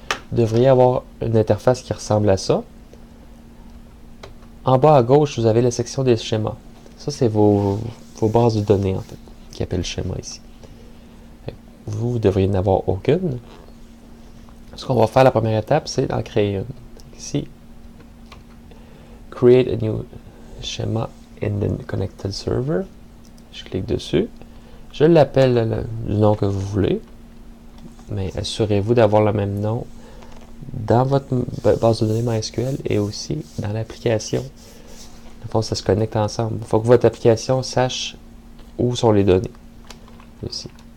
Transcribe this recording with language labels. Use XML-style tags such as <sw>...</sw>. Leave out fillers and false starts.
<fr>Vous devriez avoir une interface qui ressemble à ça. En bas à gauche, vous avez la section des schémas. Ça, c'est vos bases de données, en fait, qui appellent schéma ici. Vous devriez n'en avoir aucune. Ce qu'on va faire, la première étape, c'est d'en créer une. Ici,</fr> <en>Create a new schema in the connected server.</en> <fr>Je clique dessus. Je l'appelle du nom que vous voulez. Mais assurez-vous d'avoir le même nom dans votre base de données MySQL et aussi dans l'application. Dans le fond, ça se connecte ensemble. Il faut que votre application sache où sont les données. Ici.</fr>